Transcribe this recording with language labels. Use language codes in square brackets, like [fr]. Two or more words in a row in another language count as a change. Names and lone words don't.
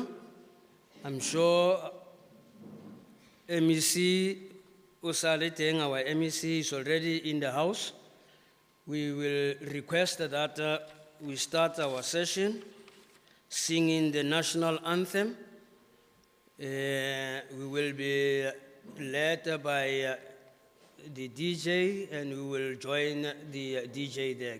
[en] I'm sure [tn] MEC o sa le teng, [en] our MEC is already in the house. We will request that we start our session singing the national anthem. We will be led by the DJ, and we will join the DJ there.